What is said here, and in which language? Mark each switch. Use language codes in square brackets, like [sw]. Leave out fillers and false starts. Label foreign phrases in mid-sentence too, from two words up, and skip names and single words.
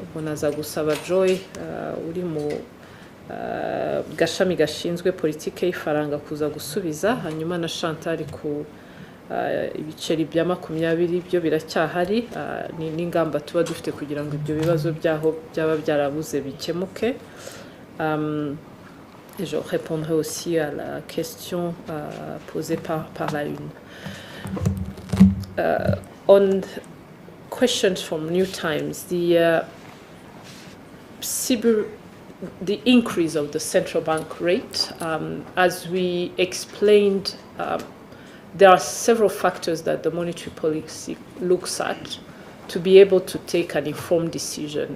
[rw] Unaza gusaba Joy uri mu gashami gashinzwe politike y'ifaranga kuza gusubiza, hanyuma na Chantal ku ibiceri bya 20 byo biracyahari, n'ingamba tuba dufite kugira ngo ibyo bibazo byaho byaba byarabuze bikemuke. [fr] Et je répondrai aussi à la question posée par la Une. [en] On questions from New Times, the increase of the central bank rate, as we explained, there are several factors that the monetary policy looks at to be able to take an informed decision.